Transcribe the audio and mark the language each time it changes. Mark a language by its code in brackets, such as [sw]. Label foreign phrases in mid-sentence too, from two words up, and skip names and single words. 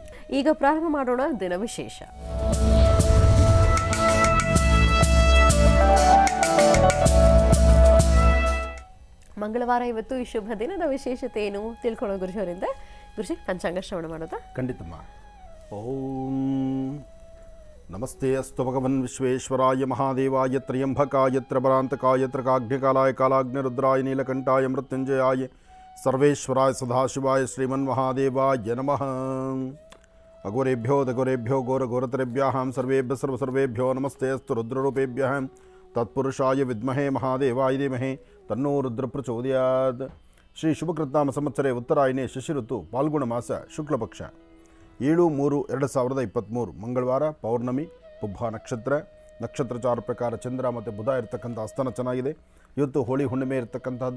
[kn] ಈಗ ಪ್ರಾರಂಭ ಮಾಡೋಣ ದಿನ ವಿಶೇಷ. ಮಂಗಳವಾರ ಇವತ್ತು. ಈ ಶುಭ ದಿನದ ವಿಶೇಷತೆ ಏನು ತಿಳ್ಕೊಳ್ಳೋ ಗುರುಜವರಿಂದ. ಗುರುಜಿ, ಪಂಚಾಂಗ ಶ್ರವಣ ಮಾಡೋದಾ? [sa] ಖಂಡಿತಮ್ಮ. ಓಂ ನಮಸ್ತೆ ಅಸ್ತು ಭಗವನ್ ವಿಶ್ವೇಶ್ವರಾಯ ಮಹಾದೇವಾಯ ತ್ರ್ಯಂಬಕಾಯ ತ್ರಬರಾಂತಕಾಯ ತ್ರಕಾಗ್ನಿಕಾಲಾಯ ಕಾಲಾಗ್ನಿರುದ್ರಾಯ ನೀಲಕಂಠಾಯ ಮೃತ್ಯುಂಜಯಾಯ ಸರ್ವೇಶ್ವರಾಯ ಸದಾಶಿವಾಯ ಶ್ರೀಮನ್ಮಹಾದೇವಾಯ ನಮಃ. ಅಘೋರೇಭ್ಯೋ ದಘೋರೇಭ್ಯೋ ಘೋರಘೋರತರೇಭ್ಯಾಂ ಸರ್ವೇಭ್ಯ ಸರ್ವಸರ್ವೇಭ್ಯೋ ನಮಸ್ತೆ ಅಸ್ತು ರುದ್ರರೂಪೇಭ್ಯಃ ತತ್ಪುರುಷಾಯ ವಿದ್ಮಹೇ ಮಹಾದೇವಾಯ ಧೀಮಹಿ ತನ್ನೋ ರುದ್ರ ಪ್ರಚೋದಯಾತ್. ಶ್ರೀ ಶುಭಕೃತ್ನಾಮ ಸಂವತ್ಸರೆ ಉತ್ತರಾಯಣೆ ಶಶಿ ಋತು ಪಾಲ್ಗುಣ ಮಾಸ ಶುಕ್ಲಪಕ್ಷ 7/3/2023 ಮಂಗಳವಾರ, ಪೌರ್ಣಮಿ, ಪುಬ್ಬ ನಕ್ಷತ್ರಚಾರ [kn] ಪ್ರಕಾರ ಚಂದ್ರ ಮತ್ತು ಬುಧ ಇರತಕ್ಕಂಥ ಅಸ್ತನ ಚೆನ್ನಾಗಿದೆ. ಇವತ್ತು ಹೋಳಿ ಹುಣ್ಣಿಮೆ ಇರತಕ್ಕಂಥದ್ದು.